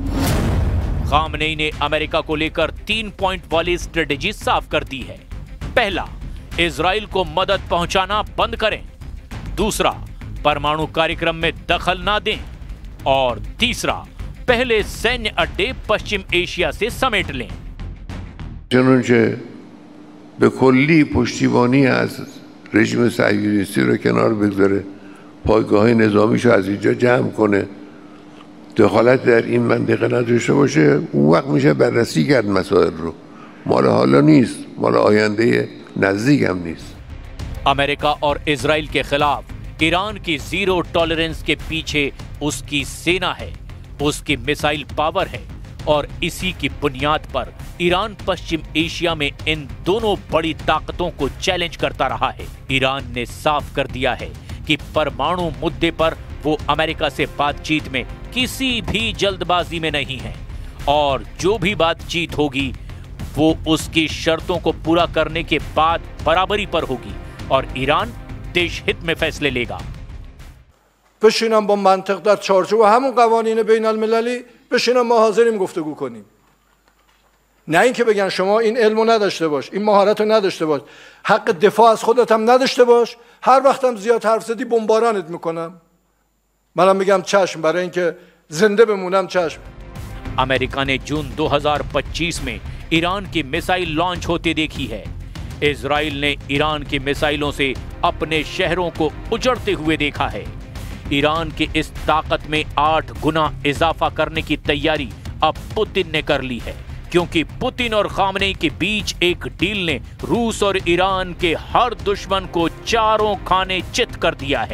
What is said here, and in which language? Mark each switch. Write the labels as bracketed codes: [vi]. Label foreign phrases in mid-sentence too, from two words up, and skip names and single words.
[hi] खामनेई ने अमेरिका को लेकर 3 पॉइंट वाली स्ट्रेटेजी साफ कर दी है। पहला, इजराइल को मदद पहुंचाना बंद करें। दूसरा, परमाणु कार्यक्रम में दखल ना दें। और तीसरा, पहले सैन्य अड्डे पश्चिम एशिया से समेट लें। [fa] چنانچه به کلی پشتیبانی از رژیم صهیونیستی رو کنار بگذاره، پایگاه نظامیشو از اینجا جمع کنه، دخالت در این منطقه نداشته باشه، اون وقت میشه بررسی کرد مسائل رو. مال حالا نیست، مال آینده نزدیک هم نیست. [hi] अमेरिका और इजराइल के खिलाफ ईरान की [en] zero tolerance [hi] के पीछे उसकी सेना है, उसकी [en] missile power [hi] है और इसी की बुनियाद पर ईरान पश्चिम एशिया में इन दोनों बड़ी ताकतों को चैलेंज करता रहा है। ईरान ने साफ कर दिया है कि परमाणु मुद्दे पर वो अमेरिका से बातचीत में किसी भी जल्दबाजी में नहीं है और जो भी बातचीत होगी वो उसकी शर्तों को पूरा करने के बाद बराबरी पर होगी और ईरान देश हित में फैसले लेगा। [fa] بشینم با منطق در چارچوب همون قوانین بین المللی بشینم ما حاضریم گفتگو کنیم. نه اینکه بگن شما این علمو نداشته باش، این مهارتو نداشته باش، حق دفاع از خودت هم نداشته باش، هر وقتم زیاد حرف زدی بمبارانت میکنم. منم میگم چشم، برای اینکه زنده بمونم چشم. [hi] अमेरिका ने जून 2025 में ईरान की मिसाइल लॉन्च होते देखी है। इजराइल ने ईरान की मिसाइलों से अपने शहरों को उजड़ते हुए देखा है। ईरान की इस ताकत में 8 गुना इजाफा करने की तैयारी अब पुतिन ने कर ली है, क्योंकि पुतिन और खामनेई के बीच एक डील ने रूस और ईरान के हर दुश्मन को चारों खाने चित कर दिया है।